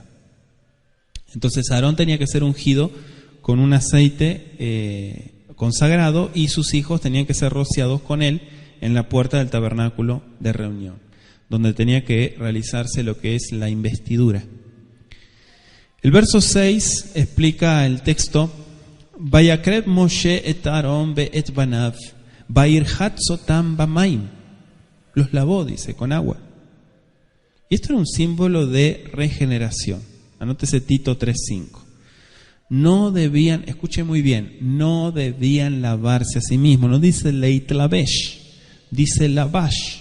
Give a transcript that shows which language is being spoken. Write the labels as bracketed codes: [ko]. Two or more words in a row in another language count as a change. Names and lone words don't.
[es] Entonces Aarón tenía que ser ungido con un aceite consagrado, y sus hijos tenían que ser rociados con él en la puerta del tabernáculo de reunión, donde tenía que realizarse lo que es la investidura. El verso 6 explica el texto: [he] ויקרב משה את אהרן ואת בניו וירחץ אתם במים. [es] Los lavó, dice, con agua. Y esto era un símbolo de regeneración. Anótese Tito 3:5. No debían, escuche muy bien, no debían lavarse a sí mismos. No dice leit lavesh, dice lavash.